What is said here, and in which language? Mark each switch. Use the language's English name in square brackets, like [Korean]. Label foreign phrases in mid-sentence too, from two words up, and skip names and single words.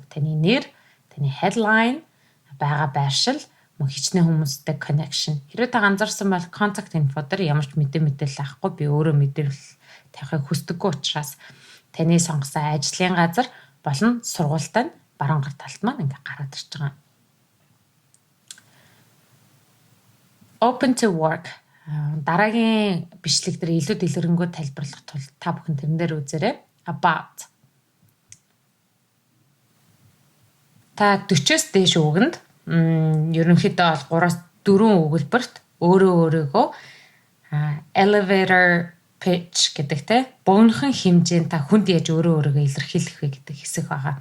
[Mongolian] Таны нэр, таны headline, байгаа байршил, мөн хичнээн хүмүүстэй connection. Хэрвээ та ганцаарсан бол [English] contact info [Mongolian] дээр ямар ч мэдээлэл авахгүй би өөрөө мэдээлэл тавихыг хүсдэггүй учраас таны сонгосон ажлын газар болон сургуультай баруун гар талд маань ингээ гараад ирж байгаа. [English] Open to work. [Mongolian] Дараагийн бичлэг дээр илүү дэлгэрэнгүй тайлбарлах тул та бүхэн тэрэн дээр үзээрэй. About. Та 40-с дээш үгэнд ерөнхийдөө бол 3-4 өгүүлбэрт өөрийгөө [English] elevator pitch [Mongolian] гэдэг те богинохон хэмжээнд та хүнд яаж өөрийгөө илэрхийлэх вэ гэдэг хэсэг байгаа.